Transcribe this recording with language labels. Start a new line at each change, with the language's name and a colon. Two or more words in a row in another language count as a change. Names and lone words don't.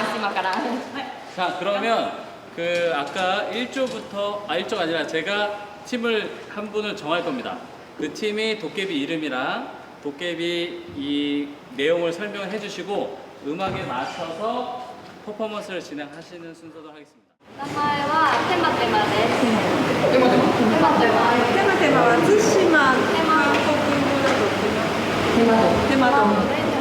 Japanese: わからん。
Korean: 자, 그러면 그 아까 1조부터 1조가 아니라 제가 팀을 한 분을 정할 겁니다. 그 팀이 도깨비 이름이랑 도깨비 이 내용을 설명해 주시고 음악에 맞춰서 퍼포먼스를 진행하시는 순서로 하겠습니다.
Japanese: 名前はテマテマです。テマテマは対馬韓国語だとテマトン。